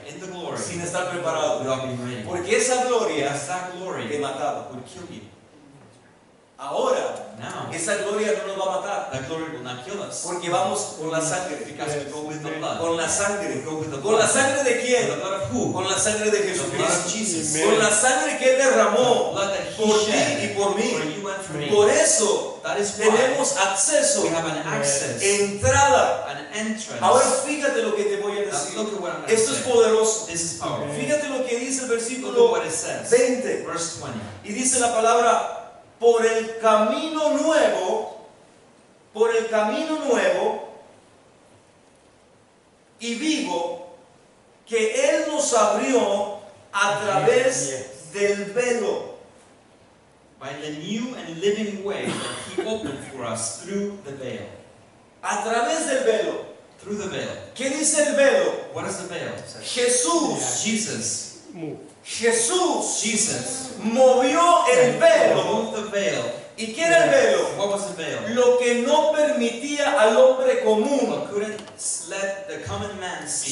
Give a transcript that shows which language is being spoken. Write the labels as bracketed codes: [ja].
[en] in the glory, [es] sin estar preparado. [en] without being ready. [es] Porque esa gloria [en] Because that [es] te [en] glory [es] mataba. [en] would kill you. [es] Ahora, [en] Now, [es] esa gloria no nos va a matar. [en] that glory will not kill us. [es] Porque vamos con la sangre. [en] Because we go with the blood. [es] Con la sangre. [en] We go with the [es] ¿Con la [en] blood. With the [es] quién? [en] blood of who? [es] Con la sangre de [en] The blood of [es] Jesucristo. [en] Jesus. [es] Con la sangre que Él derramó [en] The blood that He [es] por ti [en] shed [es] y por [en] for [es] mí. [en] you and for me. [es] Por eso [en] That is why [es] tenemos acceso, [en] we have an access, [es] entrada. [en] an entrance. [es] Ahora fíjate lo que te voy a [en] Now [es] decir. [en] look at what I'm going to [es] Esto es [en] say. [es] poderoso. [en] This is powerful. [es] Fíjate lo que dice el [en] Look at [es] versículo [en] what it says. [es] 20. [en] Verse 20. [es] Y dice la palabra, por el camino nuevo y vivo que Él nos abrió a través del velo. [en] By the new and living way that He opened for us through the veil. [es] A través del velo. [en] Through the veil. [es] ¿Qué dice el velo? [en] What is the veil? [es] Jesús, [en] Jesus [es] movió el velo. [en] removed the veil. [es] ¿Y qué era el velo? [en] What was the veil? [es] Lo que no permitía al hombre común. [en] What couldn't let the common man see.